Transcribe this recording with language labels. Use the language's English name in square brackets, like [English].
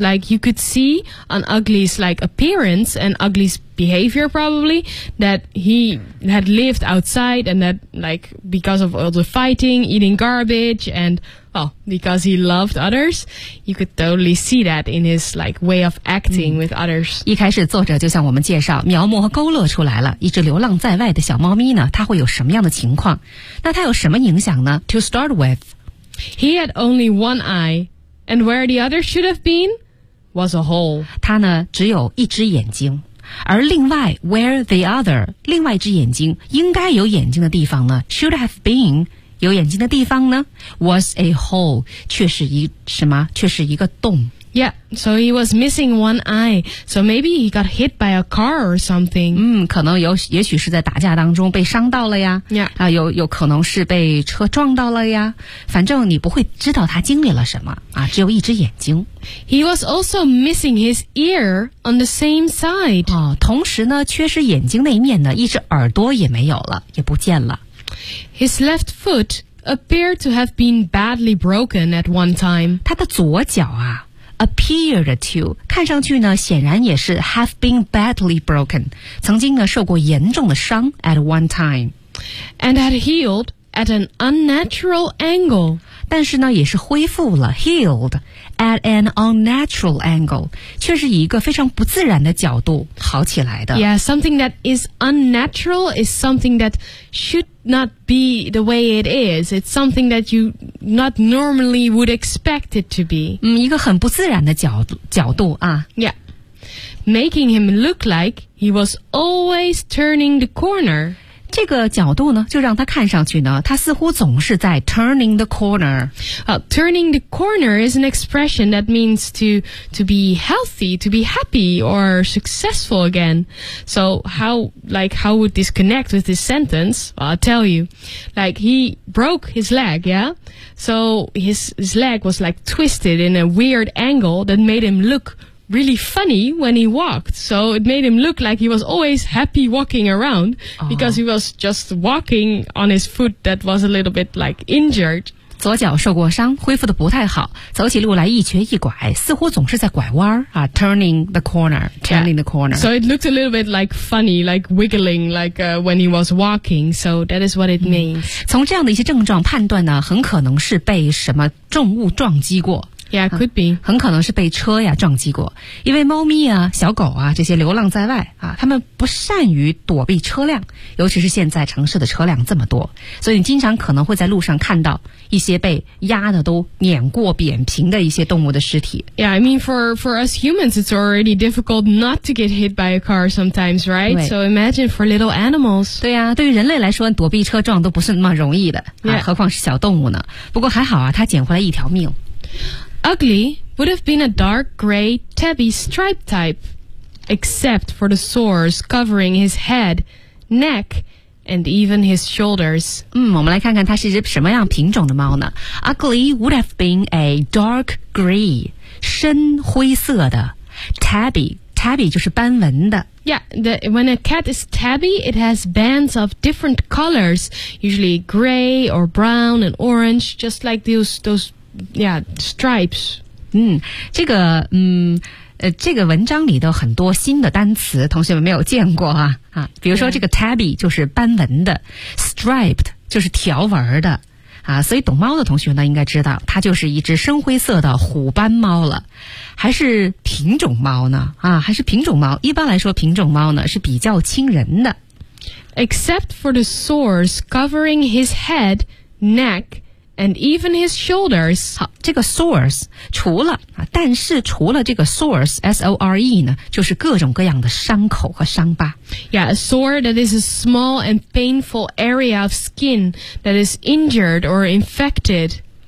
[English] Like you could see on Ugly's like appearance and Ugly's behavior probably that he had lived outside and that like because of all the fighting, eating garbage and well, because he loved others, you could totally see that in his like way of acting with others. [Chinese] 一开始作者就向我们介绍描摹和勾勒出来了一只流浪在外的小猫咪呢它会有什么样的情况那它有什么影响呢 [English] To start with, he had only one eye and where the other should have been was a hole. [Chinese] 他呢只有一只眼睛而另外 [English] where the other [Chinese] 另外一只眼睛应该有眼睛的地方呢 [English] should have been [Chinese] 有眼睛的地方呢 [English] was a hole [Chinese] 却是一什么却是一个洞 [English] Yeah, so he was missing one eye so maybe he got hit by a car or something [Chinese] 可能有也许是在打架当中被伤到了呀 [English] Yeah、 [Chinese] 有可能是被车撞到了呀反正你不会知道他经历了什么啊，只有一只眼睛 [English] He was also missing his ear on the same side. [Chinese] 哦，同时呢，缺失眼睛那一面呢，一只耳朵也没有了，也不见了。 [English] His left foot appeared to have been badly broken at one time. [Chinese] 他的左脚啊 ， [English] appeared to [Chinese] 看上去呢，显然也是 [English] have been badly broken， [Chinese] 曾经呢受过严重的伤 [English] at one time， and had healed at an unnatural angle. [Chinese] 但是呢，也是恢复了 healed。 [English] At an unnatural angle, [Chinese] 却是以一个非常不自然的角度好起来的。 [English] Yeah, something that is unnatural is something that should not be the way it is. It's something that you not normally would expect it to be. [Chinese] 一个很不自然的角度啊。 [English] Yeah, making him look like he was always turning the corner. [Chinese] 这个角度呢就让他看上去呢他似乎总是在 [English] turning the corner、 turning the corner is an expression that means to be healthy to be happy or successful again so how would this connect with this sentence well, I'll tell you like he broke his leg yeah so his leg was like twisted in a weird angle that made him lookreally funny when he walked so it made him look like he was always happy walking around because he was just walking on his foot that was a little bit like injured [Chinese] 左脚受过伤恢复得不太好走起路来一瘸一拐似乎总是在拐弯、 [English] turning the corner、 yeah. so it looked a little bit like funny like wiggling like、when he was walking so that is what it means [Chinese] 从这样的一些症状判断呢很可能是被什么重物撞击过 [English] Yeah, could be. [Chinese] 很可能是被车呀撞击过。因为猫咪啊小狗啊这些流浪在外啊他们不善于躲避车辆尤其是现在城市的车辆这么多。所以你经常可能会在路上看到一些被压的都碾过扁平的一些动物的尸体。 [English] Yeah, I mean, for us humans, it's already difficult not to get hit by a car sometimes, right? So imagine for little animals. [Chinese] 对呀、对于人类来说躲避车撞都不是那么容易的、 [English] yeah. [Chinese] 何况是小动物呢。不过还好啊他捡回来一条命。 [English] Ugly would have been a dark gray tabby stripe type, except for the sores covering his head, neck, and even his shoulders. [Chinese] 我们来看看它是一只什么样品种的猫呢 ？ [English] Ugly would have been a dark gray, [Chinese] 深灰色的 tabby. Tabby 就是斑纹的。 [English] Yeah, when a cat is tabby, it has bands of different colors, usually gray or brown and orange, just like those. Yeah, stripes. [Chinese] 这个这个文章里的很多新的单词同学们没有见过啊。比如说这个 tabby 就是斑纹的 ,striped 就是条纹的。所以懂猫的同学呢应该知道它就是一只深灰色的虎斑猫了。还是品种猫呢还是品种猫一般来说品种猫呢是比较亲人的。 Except for the sores covering his head, neck,And even his shoulders. 好，这个 sores 除了啊，但是除了这个 sores S O R E 呢，就是各种各样的伤口和伤疤。 [English] Yeah, a sore that is a small and painful area of skin that is injured or infected.